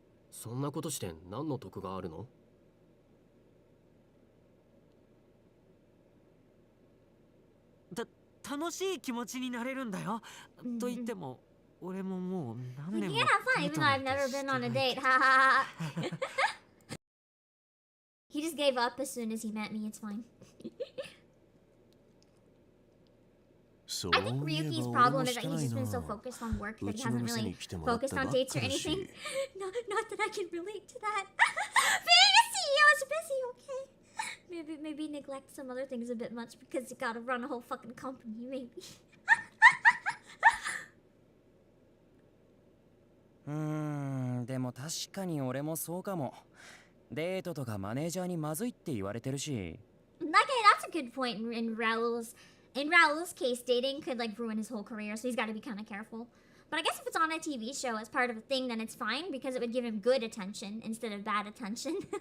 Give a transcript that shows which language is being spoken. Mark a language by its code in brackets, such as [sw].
[ja] そんなことして何の得があるの？楽しい気持ちになれるんだよ。と言っても、俺ももう何年も [en] You can have fun even though I've never been on a date. Ha ha ha. He just gave up as soon as he met me. It's fine. I think Ryuki's problem is that he's just been so focused on work that he hasn't really focused on dates or anything. Not that I can relate to that. Being a CEO is busy, okay? Maybe neglect some other things a bit much because you gotta run a whole fucking company, maybe. [ja] でも確かに俺もそうかも。デートとかマネージャーにまずいって言われてるし。 [en] Okay, that's a good point in Raul's case, dating could like ruin his whole career, so he's got to be kind of careful. But I guess if it's on a TV show as part of a thing, then it's fine because it would give him good attention instead of bad attention.